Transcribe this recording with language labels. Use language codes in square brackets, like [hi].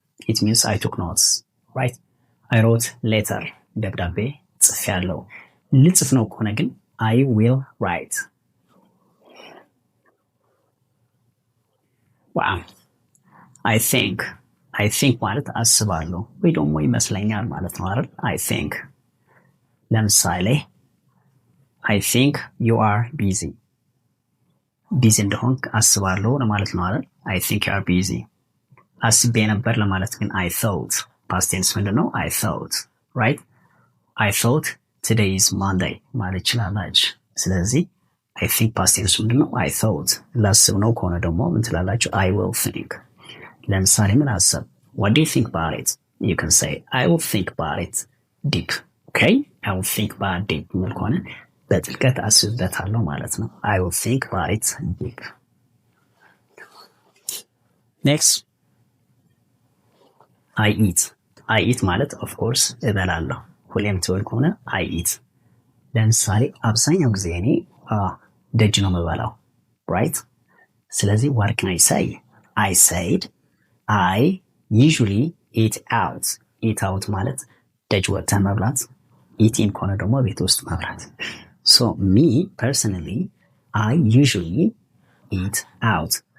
[en] It means I took notes, right? I wrote letter [am] ደብዳቤ ጽፌያለሁ። ልጽፍ ነው ከሆነ ግን [en] I will write. Wow. I think [am] ማለት አስባለሁ ወይ ደግሞ ይመስለኛል ማለት ነው አይደል? [en] I think [am] ለምሳሌ [en] I think you are busy [am] እንደሆንክ አስባለሁ ለማለት ነው አይደል? [en] I think you are busy. [am] አስቤ ነበር ለማለት ግን [en] I thought past tense [am] ምንድን ነው? [en] I thought, right? I thought today is Monday [am] ማለት ይችላላችሁ። ስለዚህ [en] I think past tense [am] ምንድን ነው? [en] I thought። [am] ላስብ ነው ከሆነ ደግሞ ምን ትላላችሁ? [en] I will think። [am] ለምሳሌ ምን አሰብ? [en] What do you think about it? You can say I will think about it deep. Okay? I will think about it deep [am] ምን ከሆነ በጥልቀት አስብበታለሁ ማለት ነው። [en] I will think about it deep. Next, I eat [am] ማለት [en] of course [am] እበላለሁ። ሁሌም ትወል ከሆነ [en] I eat። [am] ለምሳሌ አብዛኛው ጊዜ እኔ ደጅ ነው የምበላው፣ [en] right? [am] ስለዚህ [en] what can I say? I said I usually eat out. eat out [am] ማለት ደጅ ወጥተን መብላት፣ [en] eating [am] ከሆነ ደግሞ ቤት ውስጥ መብላት። [en] So me personally, I usually eat out.